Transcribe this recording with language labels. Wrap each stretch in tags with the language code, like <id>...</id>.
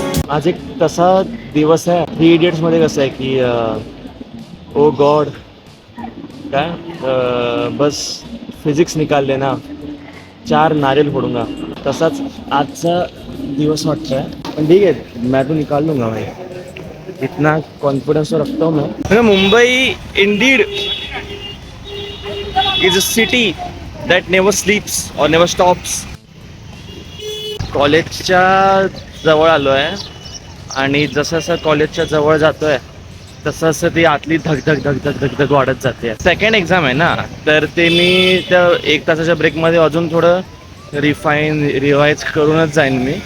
<mr>आज एक तसा दिवस आहे. 3 इडियट्समध्ये कसं आहे की ओ गॉड काय बस</mr> <hi>फिजिक्स निकाल लेना, 4 नारियल फोडूंगा,</hi> <mr>तसाच आजचा दिवस वाटतं आहे. पण ठीक आहे,</mr> <hi>मैं तो निकाल लूँगा भाई, इतना कॉन्फिडेंस तो रखता हूँ मैं.</hi> <en>Mumbai indeed is a city that never sleeps और never stops.</en> <mr>कॉलेजच्या जवळ आलो आहे आणि जसं कॉलेजच्या जवळ जातो आहे तसं ती आतली धग वाढत जाते. सेकंड एक्झाम आहे ना, तर ते मी त्या 1 तासाच्या ब्रेकमध्ये अजून थोडं रिवाईज करूनच जाईन.</mr>